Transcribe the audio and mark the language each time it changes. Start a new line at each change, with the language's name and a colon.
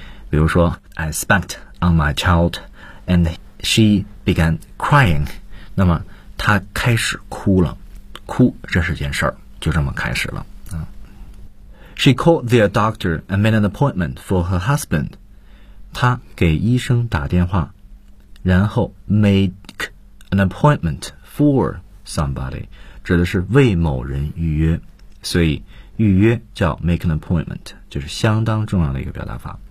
Chinese: 比如说
English: ，I spanked on my child, and she began crying.
Chinese: 那么她开始哭了，哭这是件事儿，就这么开始了啊。
English: She called their doctor and made an appointment for her husband.
Chinese: 她给医生打电话，然后
English: make an appointment for somebody.
Chinese: 指的是为某人预约，所以预约叫
English: make an appointment,
Chinese: 就是相当重要的一个表达法。